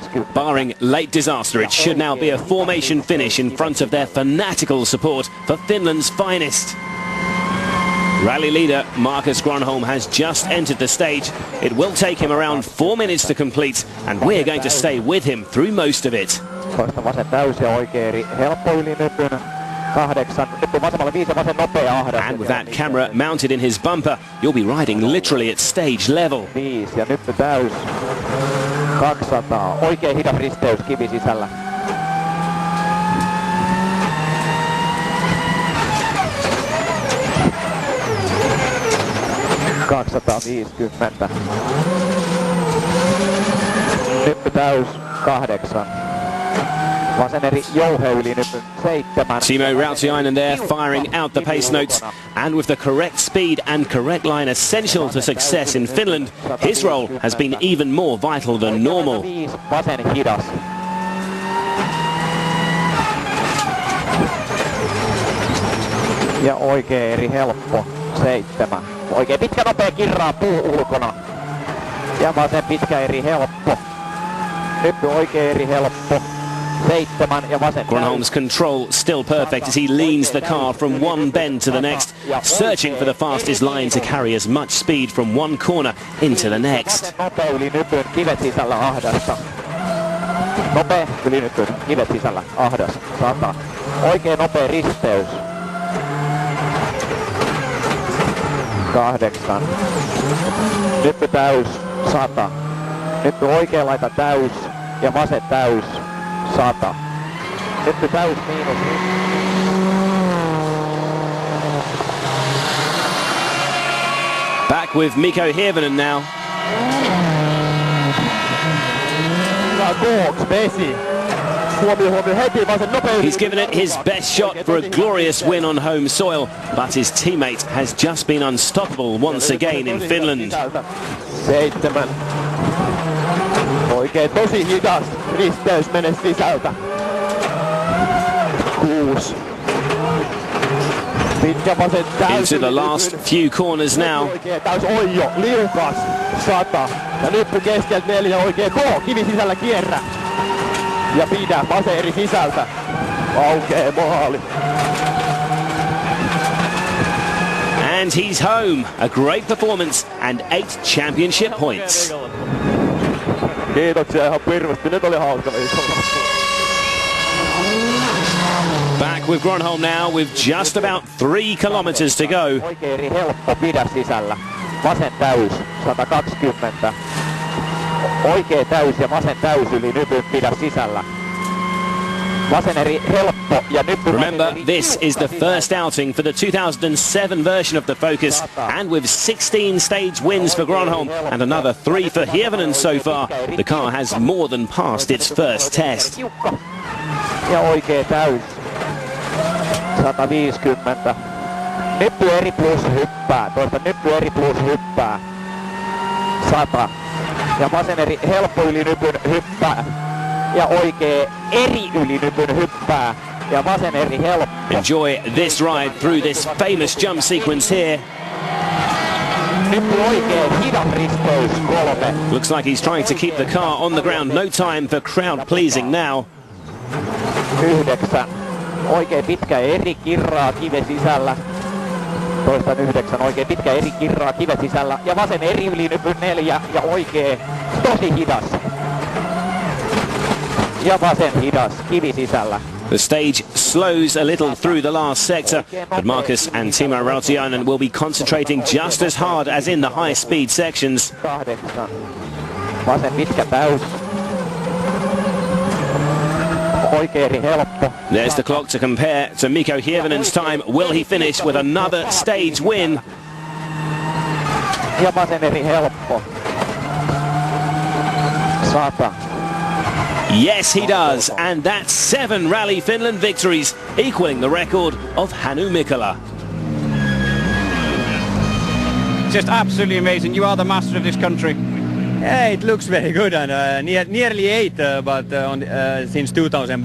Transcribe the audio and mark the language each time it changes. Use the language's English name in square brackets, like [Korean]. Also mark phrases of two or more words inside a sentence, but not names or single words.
[English] Barring late disaster, it should now be a formation finish in front of their fanatical support for Finland's finest. Rally leader Marcus Gronholm has just entered the stage. It will take him around 4 minutes to complete, and we're going to stay with him through most of it. [Finnish] Toista vasen täys ja oikein eri helppo ylinypyn. 8. Nyppy vasemmalla 5 ja vasen nopea ahdas. [English] And with that camera mounted in his bumper, you'll be riding literally at stage level. [Finnish] 5 ja nyppy täys. 200. Oikein hidas risteys kivi sisällä. ...250. Nyppy täys 8. Vasen eri jouheylinypyn 7. [English] Timo Rautiainen there firing out the pace notes, and with the correct speed and correct line essential to success in Finland, his role has been even more vital than normal. [Finnish] Vasen hidas. Ja oikein eri helppo 7. Oikein pitkä nopea kirraa puu ulkona. Ja vasen pitkä eri helppo. Nyppy oikein eri helppo. 7 ja vasen. [English] Gronholm's control still perfect as he leans the car from one bend to the next, searching for the fastest line to carry as much speed from one corner into the next. [Finnish] Nopea yli nypyn, kivet sisällä ahdasta. Nopea yli nypyn, kivet sisällä ahdas. 100. Oikein nopea risteys. 8. Nyppy täys 100. Nyppy oikein laita täys ja vasen täys 100. Nyppy täys miinus. [English] Back with Mikko Hirvonen now. He's given it his best shot for a glorious win on home soil, but his teammate has just been unstoppable once again in Finland. [Finnish] 7. Oikein tosi hidas risteys mene sisältä. 6. Pitkä vasen täysin. [English] Into the last few corners now. [Finnish] Oikein täys oijo, liukas, 100. Ja nyppy keskeltä 4 oikein. Kivi sisällä kierrä. Ja pidä vasen eri sisältä. Aukee maali. [English] And he's home. A great performance and 8 championship points. [Finnish] Kiitoksia ihan hirveästi. Nyt oli hauska viikolla. [English] Back with Gronholm now with just about 3 kilometers to go. [Finnish] Oikein eri helppo pidä sisällä. Vasen täys, 120. Oikea täys ja vasen täys yli nypyn pidä sisällä. Vasen eri helppo ja nyppy. [English] Remember, this is the first outing for the 2007 version of the Focus, and with 16 stage wins for Gronholm and another 3 for Hirvonen so far, the car has more than passed its first test. [Finnish] Ja oikea täys. 150. Nyppy eri plus hyppää. Toista nyppy eri plus hyppää. 100. Ja vasen eri helppo yli nypyn hyppää. Ja oikea eri yli nypyn hyppää. Ja vasen eri helppo. [English] Enjoy this ride through this famous jump sequence here. [Finnish] Nyppy oikein hidas risteys 3. [English] Looks like he's trying to keep the car on the ground. No time for crowd pleasing now. [Finnish] 9. Oikein pitkä eri kirraa kiven sisällä. Toistan 9. Oikein pitkä eri kirraa kiven sisällä. Ja vasen eri yli nypyn 4. Ja oikein tosi hidas. Ja vasen hidas kivi sisällä. [English] The stage slows a little through the last sector, but Markus and Timo Rautiainen will be concentrating just as hard as in the high-speed sections. [Finnish] 8. Vasen pitkä täys. Oikein helppo. [English] There's the clock to compare to Mikko Hirvonen's time. Will he finish with another stage win? [Finnish] Ja vasen eri helppo. 100. [English] Yes, he does, and that's 7 Rally Finland victories, equaling the record of Hannu Mikkola. Just absolutely amazing. You are the master of this country. Yeah, it looks very good, and nearly 8, but since 2000.